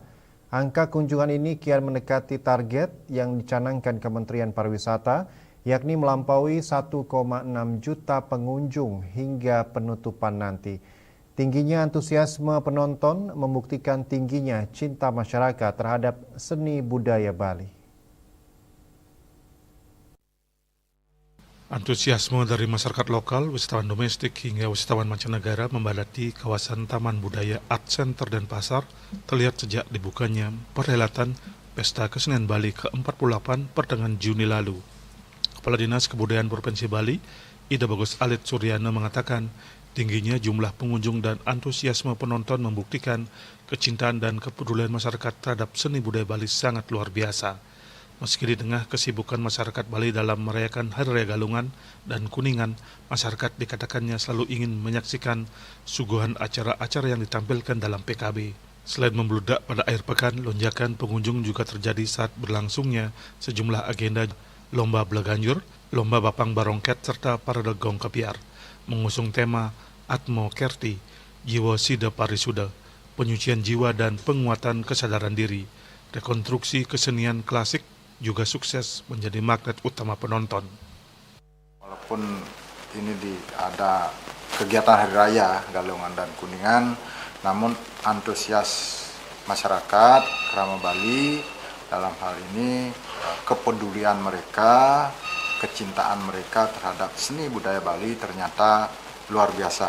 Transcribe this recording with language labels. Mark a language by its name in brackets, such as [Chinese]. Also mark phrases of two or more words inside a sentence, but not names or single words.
[Indonesian] Angka kunjungan ini kian mendekati target yang dicanangkan Kementerian Pariwisata, yakni melampaui 1,6 juta pengunjung hingga penutupan nanti. Tingginya antusiasme penonton membuktikan tingginya cinta masyarakat terhadap seni budaya Bali. Antusiasme dari masyarakat lokal, wisatawan domestik hingga wisatawan mancanegara membadati kawasan Taman Budaya Art Center dan Pasar terlihat sejak dibukanya perhelatan Pesta Kesenian Bali ke-48 pertengahan Juni lalu. Kepala Dinas Kebudayaan Provinsi Bali, Ida Bagus Alit Suryana mengatakan, tingginya jumlah pengunjung dan antusiasme penonton membuktikan kecintaan dan kepedulian masyarakat terhadap seni budaya Bali sangat luar biasa. Meski di tengah kesibukan masyarakat Bali dalam merayakan Hari Raya Galungan dan Kuningan, masyarakat dikatakannya selalu ingin menyaksikan suguhan acara-acara yang ditampilkan dalam PKB. Selain membludak pada akhir pekan, lonjakan pengunjung juga terjadi saat berlangsungnya sejumlah agenda lomba belaganjur, lomba bapang barongket, serta parade gong kepiar, mengusung tema Atmo Kerti, Jiwa Sida Parisuda, penyucian jiwa dan penguatan kesadaran diri. Rekonstruksi kesenian klasik juga sukses menjadi magnet utama penonton. Walaupun ini ada kegiatan Hari Raya Galungan dan Kuningan, namun antusias masyarakat Krama Bali dalam hal ini, kepedulian mereka, kecintaan mereka terhadap seni budaya Bali ternyata luar biasa.